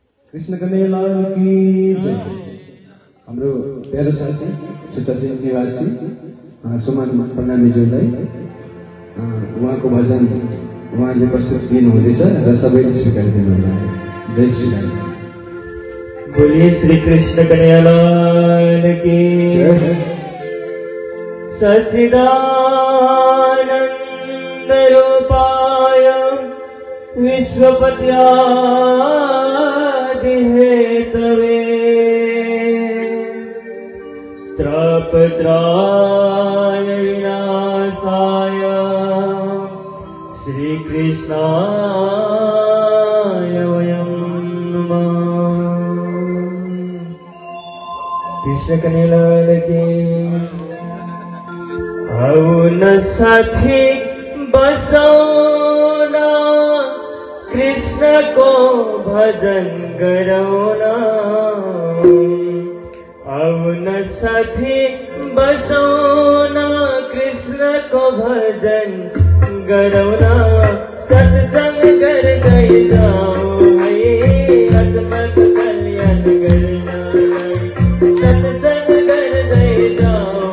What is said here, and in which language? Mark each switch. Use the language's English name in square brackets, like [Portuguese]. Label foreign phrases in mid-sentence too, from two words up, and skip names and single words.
[Hindi] कृष्ण कन्हैयालाल की जय। [Nepali] हाम्रो प्यारो साथी सुचर्चित निवासी सुमन प्रणामीज्यूलाई उहाँको भजन उहाँले प्रस्तुत दिनुहुँदैछ र सबैले स्वीकारिदिनु होला। [Hindi] जय श्री राम। बोलिए श्री कृष्ण कन्हैयालाल की जय। [Sanskrit] सच्चिदानंद रूपाय विश्वपत्यादि हेतवे तापत्रय विनाशाय श्री कृष्णाय वयं नमः। [Hindi] कृष्ण कन्हैयालाल की। [Nepali] औन साथी बसौना कृष्ण को भजन करौना। औन साथी बसौना कृष्ण को भजन करौना। [Hindi] सत्संग कर गई जाओ आत्मक कल्याण करना। सत्संग कर गई जाओ